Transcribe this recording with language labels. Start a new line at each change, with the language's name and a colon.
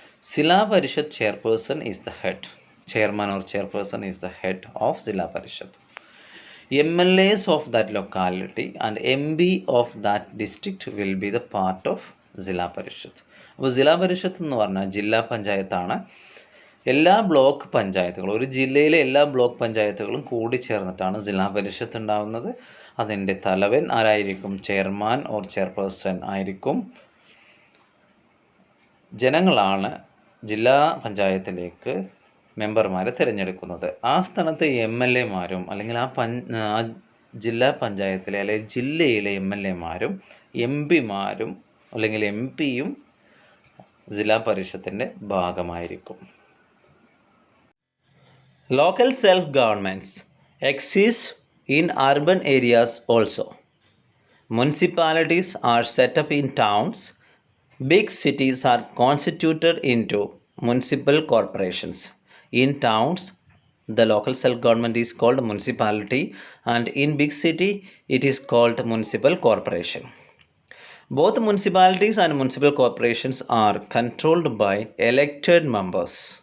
English: Zilla Parishad chairperson is the head. Chairman or chairperson is the head of Zilla Parishad. MLAs of that locality and MB of that district will be the part of Zilla Parishad.
Malayalam: അപ്പോൾ ജില്ലാ പരിഷത്ത് എന്ന് പറഞ്ഞാൽ ജില്ലാ പഞ്ചായത്താണ്. എല്ലാ block പഞ്ചായത്തുകളും, ഒരു ജില്ലയിലെ എല്ലാ ബ്ലോക്ക് പഞ്ചായത്തുകളും കൂടി ചേർന്നിട്ടാണ് ജില്ലാ പരിഷത്ത് ഉണ്ടാകുന്നത്. അതിൻ്റെ തലവൻ ആരായിരിക്കും? ചെയർമാൻ ഓർ ചെയർപേഴ്സൺ ആയിരിക്കും. ജനങ്ങളാണ് ജില്ലാ പഞ്ചായത്തിലേക്ക് മെമ്പർമാരെ തിരഞ്ഞെടുക്കുന്നത്. ആ സ്ഥാനത്ത് MLAമാരും അല്ലെങ്കിൽ ആ ജില്ലാ പഞ്ചായത്തിലെ അല്ലെങ്കിൽ ജില്ലയിലെ MLAമാരും MPമാരും അല്ലെങ്കിൽ MPയും ജില്ലാ പരിഷത്തിൻ്റെ ഭാഗമായിരിക്കും.
English: Local self governments exist in urban areas also. Municipalities are set up in towns. Big cities are constituted into municipal corporations. In towns, the local self-government is called municipality, and in big city, it is called municipal corporation. Both municipalities and municipal corporations are controlled by elected members.